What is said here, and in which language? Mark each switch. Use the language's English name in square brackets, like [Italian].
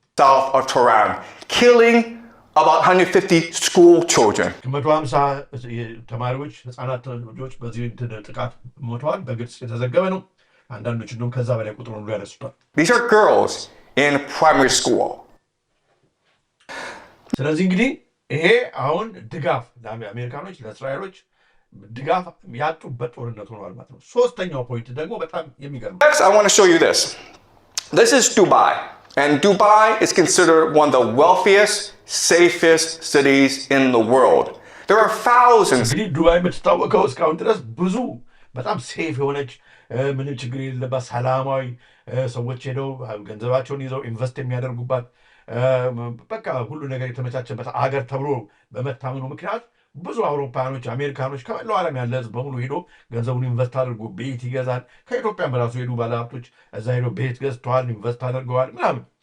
[English] South of Tehran, killing about 150 school children. [Amharic] 150 ተማሪዎች ህፃናት ልጆች በዚህ ጥቃት ሞተዋል። በግልጽ የተዘገበ ነው። አንዳንዶች እንደውም ከዛ በላይ ቁጥሩን ሁሉ ያነሱታል። [English] These are girls in primary school. [Amharic] ስለዚህ እንግዲህ ይሄ አሁን ድጋፍ ለአሜሪካኖች ለእስራኤሎች ድጋፍ ያጡበት ጦርነት ሆኗል ማለት ነው። ሶስተኛው ፖይንት ደግሞ በጣም የሚገርም [English] Next, I want to show you this. This is Dubai. And Dubai is considered one of the wealthiest, safest cities in the world. There are thousands. [Amharic] እንግዲህ ዱባይ የምትታወቀው እስካሁን ድረስ ብዙ በጣም ሴፍ የሆነች ምንም ችግር የሌለባት ሰላማዊ ሰዎች ሄደው ገንዘባቸውን ይዘው ኢንቨስት የሚያደርጉባት በቃ ሁሉ ነገር የተመቻቸበት አገር ተብሎ በመታመኑ ምክንያት ብዙ አውሮፓኖች፣ አሜሪካኖች ከመላው ዓለም ያለ ህዝብ በሙሉ ሄዶ ገንዘቡን ኢንቨስት አድርጎ ቤት ይገዛል። ከኢትዮጵያም በራሱ ሄዱ ባለሀብቶች እዛ ሄዶ ቤት ገዝተዋል፣ ኢንቨስት አድርገዋል ምናምን።